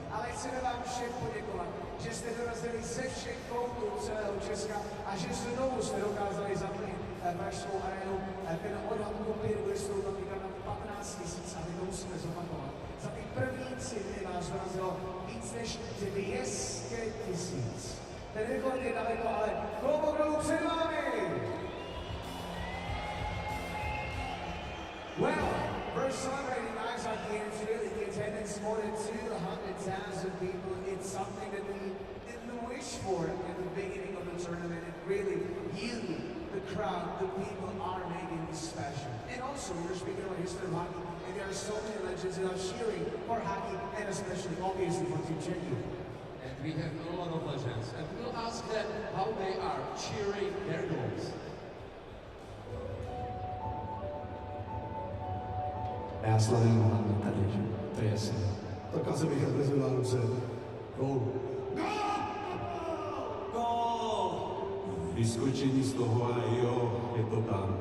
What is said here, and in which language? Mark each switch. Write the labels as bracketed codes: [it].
[cs] Ale chceme vám všem poděkovat, že jste dorazili ze všech koutů celého Česka a že znovu jste dokázali zaplnit pražskou arénu. Ten odhad opět bude stoupat na 15 000 a my to musíme zopakovat. Za ty první 3 dny nás dorazilo víc než 200 000. Ten rekord je daleko, ale klobouk dolů před vámi! [en] Well, we're celebrating Ice Hockey and it's really the attendance more than 200,000 people. It's something that we didn't wish for at the beginning of the tournament. And really, you, the crowd, the people are making this special. And also, we're speaking about history of hockey, and there are so many legends that are cheering for hockey, and especially, obviously, for Team Czechia. And we have a lot of legends. And we'll ask them how they are cheering their goals. [cs] Já slavím hlavně tady, že? To je jasné. Tak asi bych odvezl na ruce. Gól. Gól! Vyskočení z toho a jo, je to tam.